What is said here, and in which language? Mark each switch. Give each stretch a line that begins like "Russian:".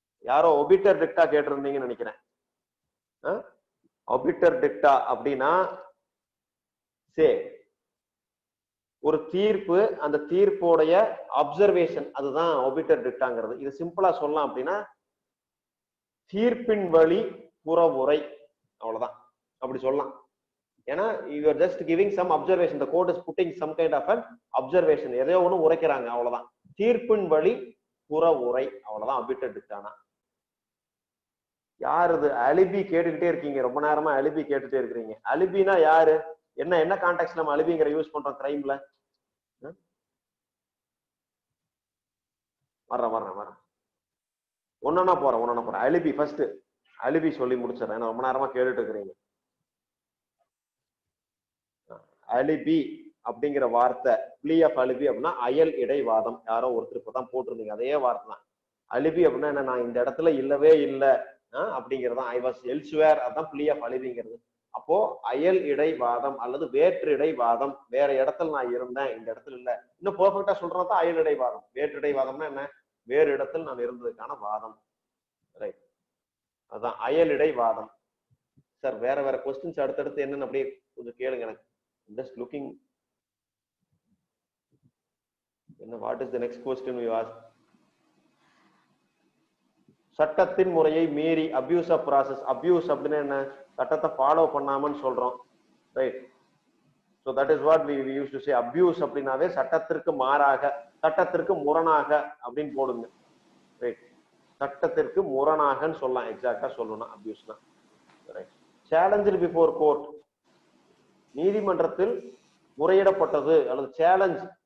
Tamil: யாரோ ஒபிட்டர் டிக்டா கேட்டிருந்தீங்கன்னு நினைக்கிறேன். ஒபிட்டர் டிக்டா அப்படின்னா சே ஒரு தீர்ப்பு, அந்த தீர்ப்போடைய அப்சர்வேஷன், அதுதான் ஒபிட்டர் டிக்டாங்கிறது. இது சிம்பிளா சொல்லலாம் அப்படின்னா தீர்ப்பின் வழி புறவுரை, அவ்வளவுதான். அப்படி சொல்லலாம்.
English: ஏன்னா you are just giving some observation, the court is putting some kind of an observation,
Tamil: எதையோ ஒண்ணு உரைக்கிறாங்க, அவ்வளவுதான். தீர்ப்பின் வழி புறவுரை, அவ்வளவுதான் ஒபிட்டர் டிக்டானா. யார் இது? அலிபி கேட்டுக்கிட்டே இருக்கீங்க, ரொம்ப நேரமா அலிபி கேட்டுட்டே இருக்கிறீங்க. அலிபினா யாரு? என்ன என்ன கான்டெக்ட்ல நம்ம அலிபிங்கிற யூஸ் பண்றோம் கிரைம்ல? வரேன் ஒன்னா போறேன். அலிபி ஃபர்ஸ்ட் அலிபி சொல்லி முடிச்சிடறேன், ரொம்ப நேரமா கேட்டுட்டு இருக்கிறீங்க. அலிபி அப்படிங்கிற வார்த்தை, பிளி ஆஃப் அலிபி அப்படின்னா அயல் இடைவாதம். யாரோ ஒருத்தர் இப்பதான் போட்டிருந்தீங்க, அதே வார்த்தை தான். அலிபி அப்படின்னா என்ன? நான் இந்த இடத்துல இல்லவே இல்லை அப்படிங்கிறதான்.
English: I was elsewhere,
Tamil: அதான் பிளி ஆஃப் அலிபிங்கிறது. அப்போ அயல் இடைவாதம் அல்லது வேற்று இடைவாதம், வேற இடத்துல நான் இருந்தேன், இந்த இடத்துல இல்ல. இன்னும் பெர்ஃபெக்ட்டா சொல்றதா அயல் இடைவாதம். வேற்று இடைவாதம்னா என்ன? வேறு இடத்தில் நான் இருந்ததுக்கான வாதம். ரைட், அதான் அயல் இடைவாதம். சார் வேற வேற கொஸ்டின்ஸ் அடுத்தடுத்து என்னன்னு அப்படியே கொஞ்சம் கேளுங்க. எனக்கு
English: just looking என்ன, what is the next question you ask?
Tamil: சட்டத்தின் முறையை மீறி, அபியூஸ் ஆஃப் ப்ராசஸ். அபியூஸ் அப்படின்னா என்ன? சட்டத்தை ஃபாலோ பண்ணாமன்னு சொல்றோம்.
English: Right, so that is what we used to say.
Tamil: Abuse அப்படின்னாவே சட்டத்திற்கு மாறாக, சட்டத்திற்கு முரணாக அப்படின்னு போடுங்க. ரைட், சட்டத்திற்கு முரணாகன்னு சொல்லலாம். எக்ஸாக்டா சொல்லணும்னா அபியூஸ்னா. ரைட், சேலஞ்ச் பிஃபோர் கோர்ட், நீதிமன்றத்தில் முறையிடப்பட்டது அல்லது சேலஞ்ச்.